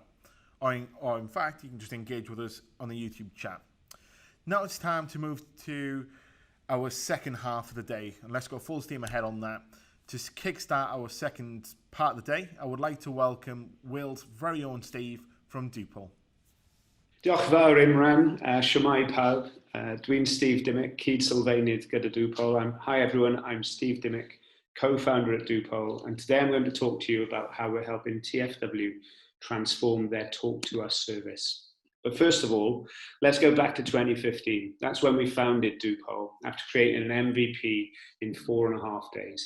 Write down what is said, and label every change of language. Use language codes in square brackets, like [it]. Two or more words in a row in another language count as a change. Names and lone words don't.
[en] Or in fact, you can just engage with us on the YouTube chat. Now it's time to move to our second half of the day, and let's go full steam ahead on that. To kickstart our second part of the day, I would like to welcome Wales' very own Steve from Dupoll. [cy] Diolch fawr Imran, shwmai pawb. Dwi'n Steve Dimmick, Cyd Sylfaenydd gyda Dupoll. [en] Hi everyone, I'm Steve Dimmick, co-founder at Dupoll, and today I'm going to talk to you about how we're helping TfW transform their Talk to Us service. But first of all, let's go back to 2015. That's when we founded Dupoll, after creating an MVP in 4.5 days.